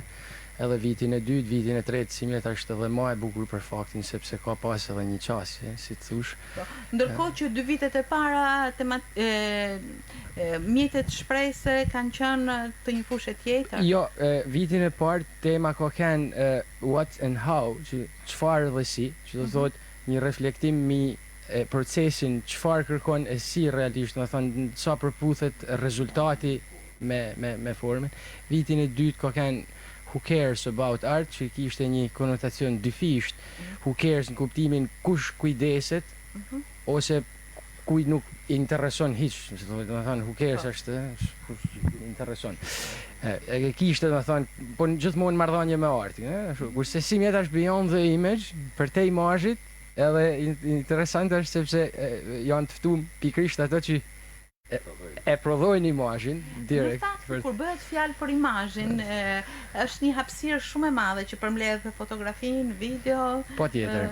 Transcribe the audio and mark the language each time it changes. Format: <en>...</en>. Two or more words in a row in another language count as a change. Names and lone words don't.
<sq>Edhe vitin e dytë, vitin e tretë, si mjet është edhe më e bukur për faktin sepse ka pas edhe një qasje, si të thush. Ndërkohë që 2 vitet e para mjetet shprehse kanë qenë të një fushë tjetër. Jo, vitin e parë tema ka qenë</sq> <en>what and how,</en> <sq>që çfarë dhe si, që do thotë një reflektim mbi procesin çfarë kërkon e si realisht, do thonë sa përputhet rezultati me formën. Vitin e dytë ka qenë</sq> <en>who cares about art,</en> <sq>që kishte një konotacion dyfisht.</sq> <en>Who cares</en> <sq>në kuptimin kush kujdeset ose kujt nuk intereson hiç, do të thonë</sq> <en>who cares</en> <sq>është kush intereson. E kishte do të thonë, po gjithmonë marrëdhënie me artin, kurse si mjet është</sq> <en>beyond the image,</en> <sq>për te imazhit, edhe interesant është sepse janë të ftuar pikërisht ato që e prodhojnë imazhin direkt. Në fakt, kur bëhet fjalë për imazhin, është një hapësirë shumë e madhe që përmbledh fotografinë, video. Patjetër.</sq>